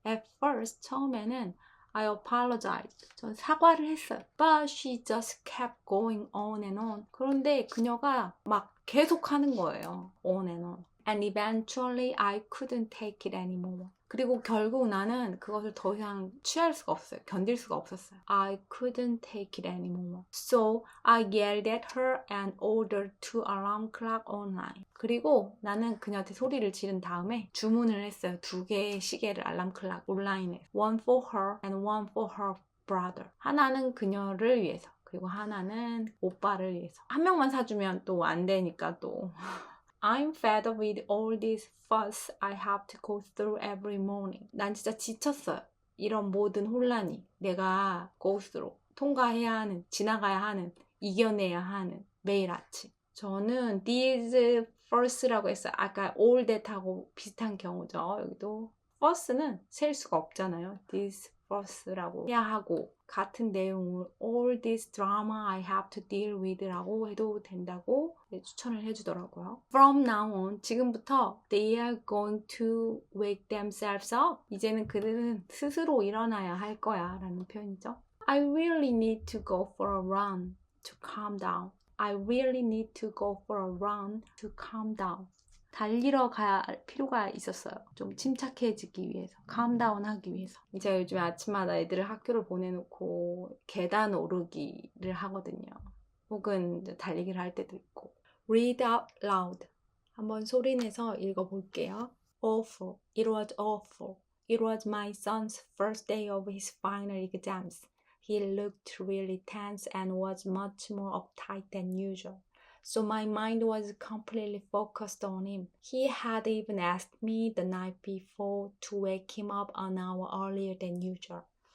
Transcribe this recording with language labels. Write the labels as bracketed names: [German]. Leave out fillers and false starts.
[English] At first, 처음에는 I apologized. [Korean] 전 사과를 했어요. [English] But she just kept going on and on. [Korean] 그런데 그녀가 막 계속 하는 거예요. [English] On and on. And eventually I couldn't take it anymore. [Korean] 그리고 결국 나는 그것을 더 이상 취할 수가 없어요. 견딜 수가 없었어요. [English] I couldn't take it anymore. So I yelled at her and ordered 2 alarm clock online. [Korean] 그리고 나는 그녀한테 소리를 지른 다음에 주문을 했어요. 2개의 시계를 알람 클락 온라인에. [English] One for her and one for her brother. [Korean] 하나는 그녀를 위해서. 그리고 하나는 오빠를 위해서. 한 명만 사주면 또 안 되니까 또. [English] I'm fed up with all this fuss I have to go through every morning. [Korean] 난 진짜 지쳤어요. 이런 모든 혼란이 내가 go through, 통과해야 하는, 지나가야 하는, 이겨내야 하는 매일 아침. 저는 these first라고 했어요. 아까 all that하고 비슷한 경우죠. 여기도 first는 셀 수가 없잖아요. These first라고 해야 하고 같은 내용을 [English] all this drama I have to deal with [Korean] 라고 해도 된다고 추천을 해주더라고요. [English] From now on, 지금부터 they are going to wake themselves up. [Korean] 이제는 그들은 스스로 일어나야 할 거야 라는 표현이죠. [English] I really need to go for a run to calm down. I really need to go for a run to calm down. [Korean] 달리러 가야 할 필요가 있었어요. 좀 침착해지기 위해서, calm-down 하기 위해서. 제가 요즘에 아침마다 애들을 학교를 보내놓고 계단 오르기를 하거든요. 혹은 달리기를 할 때도 있고. [English] Read out loud. [Korean] 한번 소리내서 읽어볼게요. [English] Awful. It was awful. It was my son's first day of his final exams. He looked really tense and was much more uptight than usual. So my mind was completely focused on him. He had even asked me the night before to wake him up an hour earlier than usual.